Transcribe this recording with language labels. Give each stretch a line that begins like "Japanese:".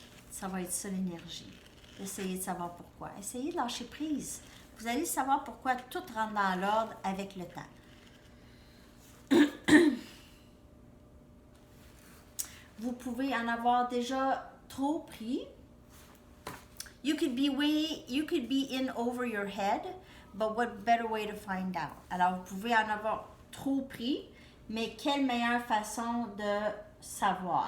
French: Ça va être ça, l'énergie. Essayez de savoir pourquoi. Essayez de lâcher prise. Vous allez savoir pourquoi tout rentre dans l'ordre avec le temps. pouvez en avoir déjà trop pris.
English: You could be in over your head, but what better way to find out?
French: Alors, vous pouvez en avoir trop pris, mais quelle meilleure façon de savoir?